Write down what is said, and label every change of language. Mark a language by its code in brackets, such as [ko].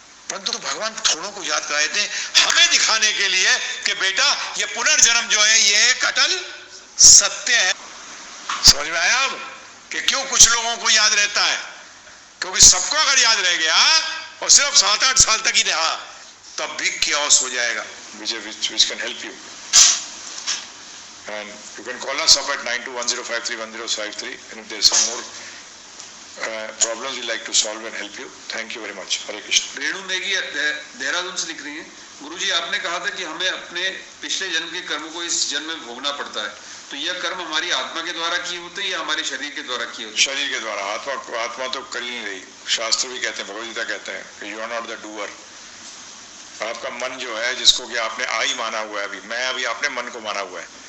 [hi] परंतु तो भगवान थोड़ों को याद कराए थे हमें दिखाने के लिए कि बेटा ये पुनर्जन्म जो है ये एक अटल सत्य है। समझ में आया अब कि क्यों कुछ लोगों को याद रहता है? क्योंकि सबको अगर याद रह गया और सिर्फ 7-8 साल तक ही रहा तब भी क्योस हो जाएगा, [en] which can help you. And you can call us up at 9210531053 and if there is some more problems we like to solve and help you. Thank you very much. [hi] हरे कृष्ण। रेणु नेगी देहरादून से लिख रही है, गुरुजी आपने कहा था कि हमें अपने पिछले जन्म के कर्मों को इस जन्म में भोगना पड़ता है, तो यह कर्म हमारी आत्मा के द्वारा किए होते हैं या हमारे शरीर के द्वारा किए होते हैं? शरीर के द्वारा। आत्मा तो कर ही नहीं रही। शास्त्र भी कहते हैं, भगवद गीता कहते हैं कि [en] You are not the doer. [hi] आपका मन जो है, जिसको कि आपने आई माना हुआ है, अभी आपने मन को माना हुआ है।